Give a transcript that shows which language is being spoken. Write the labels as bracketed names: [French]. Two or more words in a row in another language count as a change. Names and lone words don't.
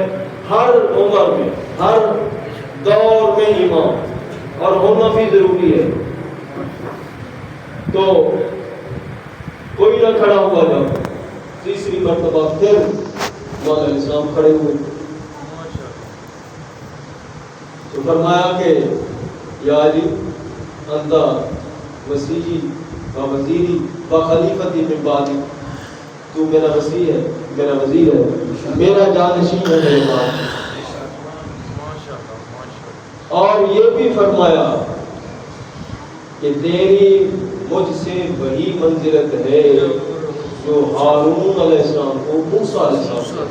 [Urdu] ہر عمر میں ہر دور میں امام اور ہونا بھی ضروری ہے. تو کوئی نہ کھڑا ہوا جب تیسری مرتبہ پھر مولا [Arabic] علیہ السلام [Urdu] کھڑے ہوئے تو فرمایا کہ [Arabic] یا علی انت وسیعی و وزیری و خلیفتی من بعدی. [Urdu] تو میرا وسیع ہے میرا وزیر ہے میرا جانشین ہے میرے بعد. اور یہ بھی فرمایا کہ تیری مجھ سے وہی منزلت ہے جو ہارون [Arabic] علیہ السلام [Urdu] کو موسیٰ [Arabic] علیہ السلام.